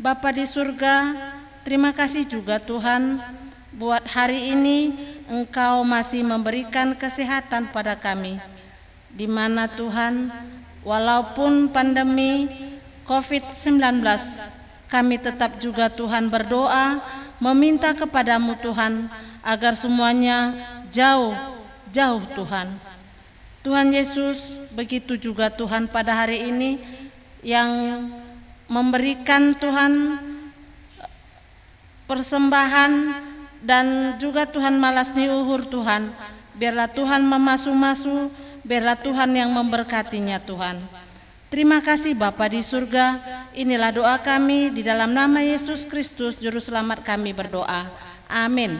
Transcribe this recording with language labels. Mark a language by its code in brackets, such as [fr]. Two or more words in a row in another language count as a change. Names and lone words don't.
[id] Bapa di surga, terima kasih juga Tuhan buat hari ini Engkau masih memberikan kesehatan pada kami, di mana Tuhan walaupun pandemi COVID-19 kami tetap juga Tuhan berdoa meminta kepadamu Tuhan agar semuanya jauh Tuhan. Tuhan Yesus, begitu juga Tuhan pada hari ini yang memberikan Tuhan persembahan dan juga Tuhan [bts] malas niuhur [id] Tuhan. Biarlah Tuhan memasu-masu, biarlah Tuhan yang memberkatinya Tuhan. Terima kasih Bapa di surga, inilah doa kami di dalam nama Yesus Kristus Juru Selamat kami berdoa. Amin.